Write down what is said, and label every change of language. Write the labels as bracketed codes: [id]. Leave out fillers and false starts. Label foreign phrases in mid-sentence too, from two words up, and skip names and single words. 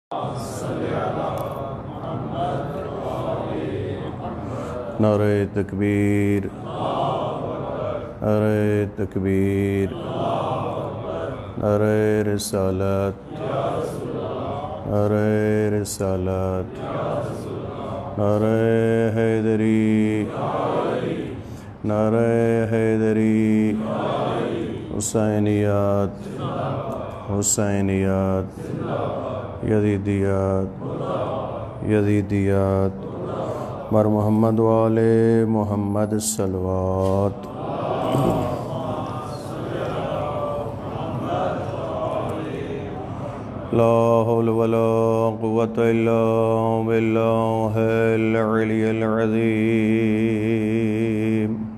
[ur] نعرہ تکبیر، نعرہ تکبیر، نعرہ رسالت، نعرہ رسالت، نعرہ حیدری، نعرہ حیدری، حسینیات، حسینیات، یزیدیات، یزیدیات، مر محمد والے محمد صلوات۔ [ar] لا حول ولا قوة الا باللہ العلی العظیم۔